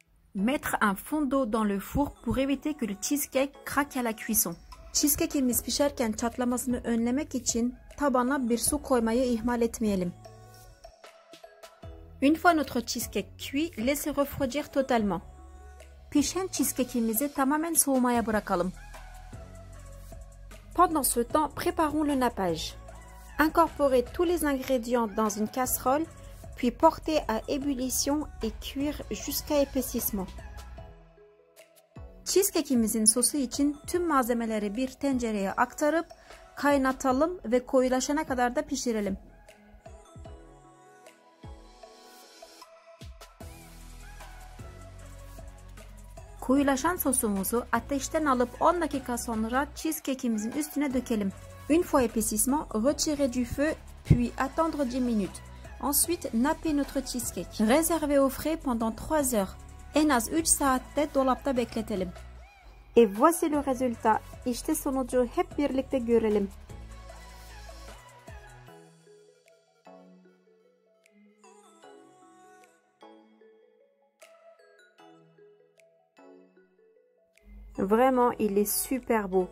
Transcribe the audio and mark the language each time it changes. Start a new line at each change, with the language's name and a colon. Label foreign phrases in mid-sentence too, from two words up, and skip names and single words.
French: Mettre un fond d'eau dans le four pour éviter que le cheesecake craque à la cuisson.
Turkish: Cheesecake'imiz pişerken çatlamasını önlemek için tabana bir su koymayı ihmal etmeyelim.
French: Une fois notre cheesecake cuit, laissez refroidir totalement.
Turkish: Pişen cheesecake'imizi tamamen soğumaya bırakalım.
French: Pendant ce temps, préparons le nappage. Incorporez tous les ingrédients dans une casserole, puis portez à ébullition et cuire jusqu'à épaississement.
Turkish: Cheesecake'imizin sosu için tüm malzemeleri bir tencereye aktarıp kaynatalım ve koyulaşana kadar da pişirelim. Koyulaşan sosumuzu ateşten alıp 10 dakika sonra cheesecake'imizin üstüne dökelim.
French: Une fois épaississement, retirez du feu puis attendre 10 minutes. Ensuite, nappez notre cheesecake. Réservez au frais pendant 3 heures.
Turkish: En az 3 saatte dolapta bekletelim.
French: Et voici le résultat.
Turkish: İşte sonucu hep birlikte görelim.
French: Vraiment, il est super beau.